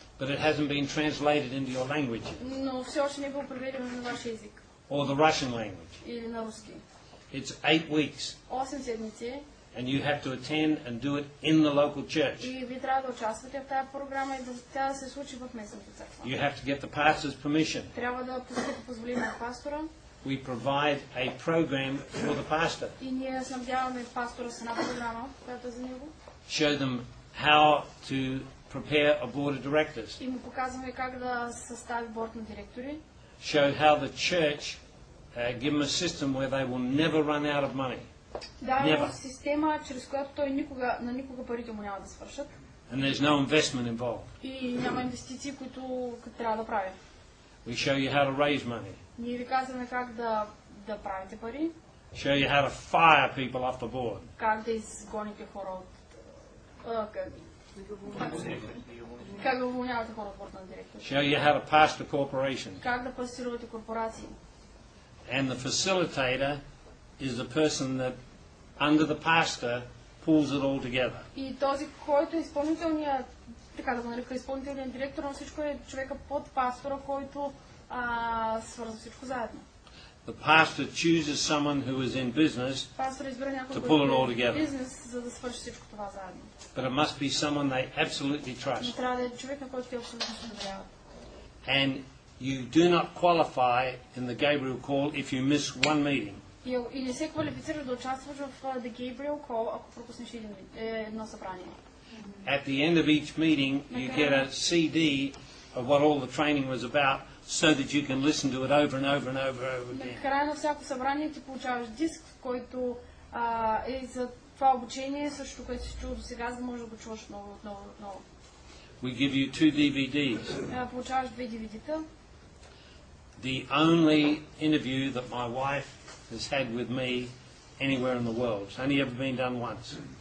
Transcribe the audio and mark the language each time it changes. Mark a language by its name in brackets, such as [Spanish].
[English] But it hasn't been translated into your language. [Bulgarian] Но все още не е било преведено на вашия език. [English] Or the Russian language. [Bulgarian] Или на руски. [English] It's 8 weeks. [Bulgarian] 8 седмици. [English] And you have to attend and do it in the local church. [Bulgarian] И вие трябва да участвате в тази програма и тя да се случи в местната църква. [English] You have to get the pastor's permission. [Bulgarian] Трябва да поискате позволение от пастора. [English] We provide a program for the pastor. [Bulgarian] И ние снабдяваме пастора с една програма, която е за него. [English] Show them how to prepare a board of directors. [Bulgarian] И му показваме как да състави борд на директори. [English] Show how the church give them a system where they will never run out of money. [Bulgarian] Да, система, чрез която той на никога парите му няма да свършат. [English] And there's no investment involved. [Bulgarian] И няма инвестиции, които трябва да правя. [English] We show you how to raise money. [Bulgarian] Ние ви казваме как да правите пари. [English] Show you how to fire people off the board. [Bulgarian] Как да изгоните хора от... Как да уволнявате хора от борда на директор. [English] Show you how to pastor corporations. [Bulgarian] Как да пастирувате корпорации. [English] And the facilitator is the person that, under the pastor, pulls it all together. [Bulgarian] И този, който е изпълнителният, така да го нарека, изпълнителният директор на всичко, е човека под пастора, който свързва всичко заедно. [English] the pastor chooses someone who is in business [Bulgarian] Пастор избира някой, [English] to pull it all [Bulgarian] който е [English] together. [Bulgarian] в бизнес, за да свърши всичко това заедно. [English] But it must be someone they absolutely [Bulgarian] Но [English] trust. [Bulgarian] трябва да е човек, на който те абсолютно се доверяват. [English] And you do not qualify in the Gabriel call if you miss one meeting. [Bulgarian] И не се квалифицираш да участваш в The Gabriel Call, ако пропуснеш едно събрание. [English] At the end of each meeting, you get a CD of what all the training was about, so that you can listen to it over and over and over and over [Bulgarian] На [English] again. [Bulgarian] края на всяко събрание ти получаваш диск, в който е за това обучение, също което си чул до сега, за да можеш да го чуваш отново. [English] We give you 2 DVDs. [Bulgarian] Получаваш 2 DVD-та. [English] The only interview that my wife has had with me anywhere in the world. It's only ever been done once.